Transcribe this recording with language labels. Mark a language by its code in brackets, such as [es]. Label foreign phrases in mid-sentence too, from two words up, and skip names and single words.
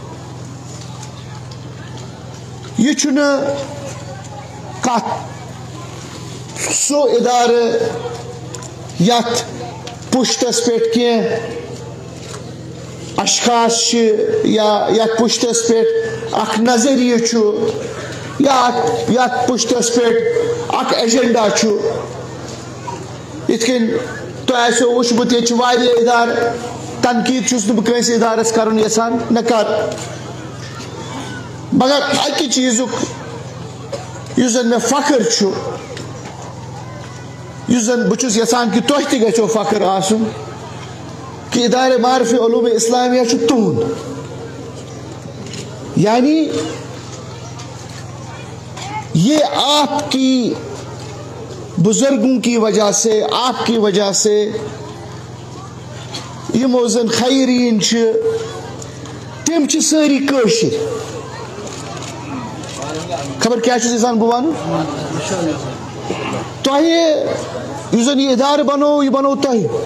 [ks] یہ چھُنہٕ کتھ سُہ ادارٕ یتھ پُشتس پٮ۪ٹھ کینٛہہ اشخاص یا یتھ پُشتس پٮ۪ٹھ اکھ نظریہ چھُ یا یتھ پُشتس پٮ۪ٹھ اکھ ایجنڈا چھُ یتھ کٔنۍ تۄہہِ آسیو وٕچھمُت ییٚتہِ چھِ واریاہ ادارٕ تنقیٖد چھُس نہٕ بہٕ کٲنٛسہِ ادارس کرُن یژھان نہ کر مگر اکہِ چیٖزُک یُس زن مےٚ فخر چھُ یُس زن بہٕ چھُس یژھان کہ تۄہہِ تہِ گژھیو فخر آسُن کہ ادارہ معارف علوم اسلامیہ چھُ تُہُنٛد [ur] یعنی یہ آپ کی بزرگوں کی وجہ سے آپ کی وجہ سے [ks] یمو زن خیرین چھِ تِم چھِ سٲری کٲشِر خبر کیا چھُس یژھان بہٕ وَنُن تۄہہِ یُس زن یہ ادارٕ بنوو یہِ بنوو تۄہہِ